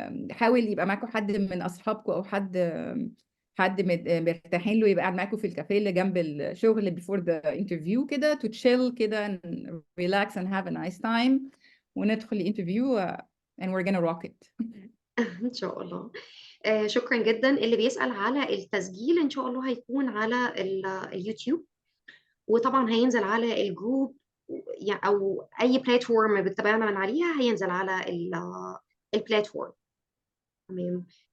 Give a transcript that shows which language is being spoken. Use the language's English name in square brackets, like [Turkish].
[Arabic] حاول يبقى معاكم حد من أصحابكم أو حد مرتاحين له يبقى قاعد معاكم في الكافيه اللي جنب الشغل [English] before the interview [Arabic] كده [English] to chill [Arabic] كده [English] and relax and have a nice time. [Arabic] وندخل الانترفيو [English] and we're gonna rock it. [Arabic] إن شاء الله. شكرا جدا. اللي بيسأل على التسجيل إن شاء الله هيكون على اليوتيوب، وطبعا هينزل على الجروب أو أي بلاتفورم بتتابعنا من عليها، هينزل على البلاتفورم. تمام.